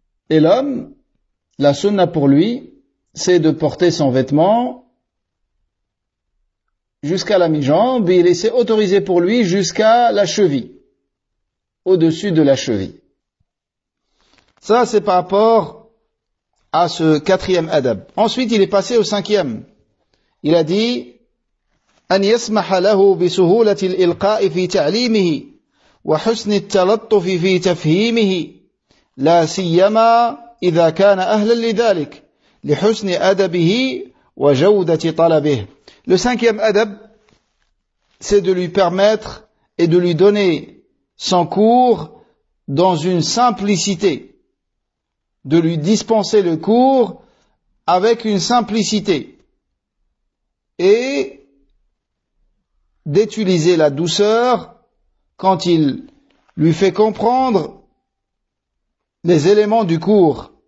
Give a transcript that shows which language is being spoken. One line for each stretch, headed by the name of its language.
French: Et l'homme, la sunna pour lui, c'est de porter son vêtement jusqu'à la mi-jambe, et c'est autorisé pour lui jusqu'à la cheville, au-dessus de la cheville. Ça, c'est par rapport à ce quatrième adab. Ensuite, il est passé au cinquième. Il a dit
Arabic: أن يسمح له بسهولة الإلقاء في تعليمه وحسن التلطف في تفهيمه لا سيما إذا كان أهلا لذلك لحسن أدبه وجودة طلبه.
French: Le cinquième adab, c'est de lui permettre et de lui donner son cours dans une simplicité, de lui dispenser le cours avec une simplicité et d'utiliser la douceur quand il lui fait comprendre les éléments du cours.